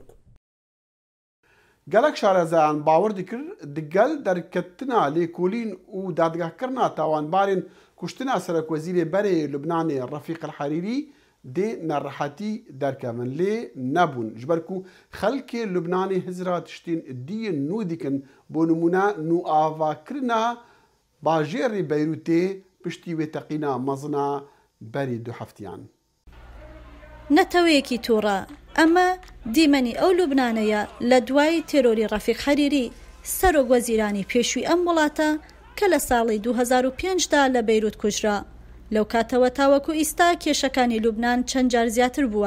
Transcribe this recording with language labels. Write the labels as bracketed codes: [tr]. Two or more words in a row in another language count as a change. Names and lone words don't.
[ku] Gelek şarezeyan bawer dikir digel derketina lêkolîn û dadgehkirina tawanbarên kuştina Serokwezîrê Berê Lubnanê Refîq el Herîrî dê nerahetî derkevin lê nebûn ji ber ku xelkê Lubnanê hizra tiştên dîyên nû dikin bo nimûne nûavakirina bajêrê Beyrûtê piştî wê teqîna mezina berê du heftiyan. [ckb] نەتەوەیەکی تووڕە ئەمە دیمەنی ئەو لوبنانەیە لە دوای تێرۆری ڕەفیق حەریری سەرۆک وەزیرانی پێشووی ئەم وڵاتە کە لە ساڵی 2005دا لە بەیروت کوژرا. لەو کاتەوە تاوەکو ئیستا کێشەکانی لوبنان چەند جار زیاتر بووە.